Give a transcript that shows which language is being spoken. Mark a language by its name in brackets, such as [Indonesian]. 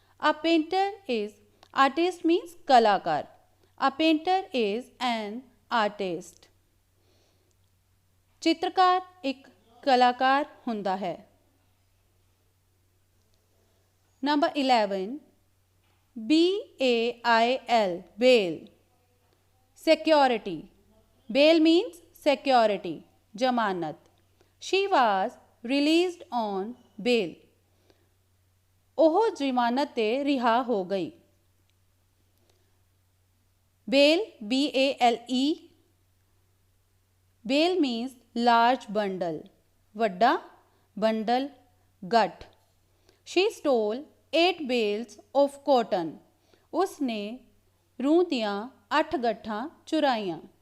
[English] A painter is, artist means [Punjabi] ਕਲਾਕਾਰ, [English] a painter is an artist, [Punjabi] ਚਿੱਤਰਕਾਰ ਇੱਕ ਕਲਾਕਾਰ ਹੁੰਦਾ ਹੈ। [English] Number 11, BAIL, bail, security. Bail means security, [Punjabi] ਜ਼ਮਾਨਤ। [English] She was released on bail, [Punjabi] ਉਹ ਜ਼ਮਾਨਤ ਤੇ ਰਿਹਾ ਹੋ ਗਈ। [English] Bail, BALE, bail means large bundle, [Punjabi] ਵੱਡਾ bundle, ਗੱਠ। [English] She stole 8 bales of cotton, [Punjabi] ਉਸਨੇ ਰੂੰ ਦੀਆਂ 8 ਗੱਠਾਂ ਚੁਰਾਈਆਂ।